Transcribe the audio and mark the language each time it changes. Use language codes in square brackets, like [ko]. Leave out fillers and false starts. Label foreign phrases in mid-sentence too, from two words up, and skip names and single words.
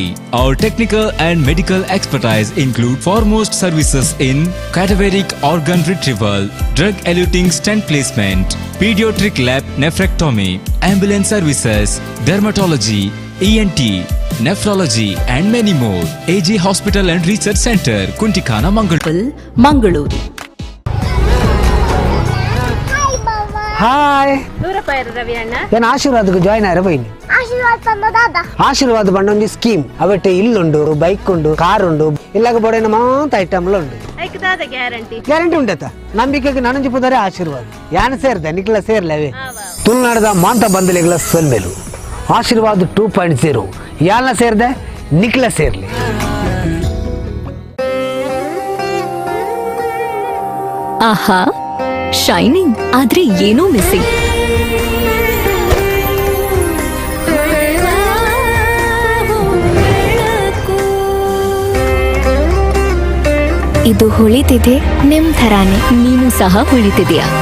[en] Our technical and medical expertise include foremost services in cadaveric organ retrieval, drug-eluting stent placement, pediatric lab nephrectomy, ambulance services, dermatology, ENT, nephrology and many more. AJ Hospital and Research Center, Kuntikana, Mangalore. [tcy] ಹಾಯ್ ನಾನು ಆಶೀರ್ವಾದಕ್ಕೆ ಜಾಯ್ನ್ ಆಯ್ರೆ ಬೈನಿ ಆಶೀರ್ವಾದ ಬಂಡ ಒಂದು ಸ್ಕೀಮ್ ಅವಟ್ಟೆ ಇಲ್ಲುಂಡು ಬೈಕ್ ಉಂಡು ಕಾರ್ ಉಂಡು ಇಲ್ಲಾಗ ಬೋಡೇನ ಮಾತ ಐಟಮ್ ಉಂಡು ಗ್ಯಾರಂಟಿ ಉಂಡತ ನಂಬಿಕೆಗೆ ನನಂಜಿ ಪುದರೆ ಆಶೀರ್ವಾದ ಯಾನ ಸೇರ್ದೆ ನಿಕ್ಲ ಸೇರ್ಲವೇ ತುಳುನಾಡದ ಮಾಂತ ಬಂದಲಿಗಳ ಸೊಲ್ಮೇಲು ಆಶೀರ್ವಾದ 2.0 ಯಾಲ್ನ ಸೇರ್ದೆ ನಿಕ್ಲ ಸೇರ್ಲಿ. [kn] ಆಹಾ ಶೈನಿಂಗ್ ಆದ್ರೆ ಏನೋ ಮಿಸ್ಸಿಂಗ್. ಇದು ಹೊಳಿತಿದೆ ನಿಮ್ ಥರಾನೇ, ನೀನು ಸಹ ಹೊಳಿತಿದ್ಯಾ.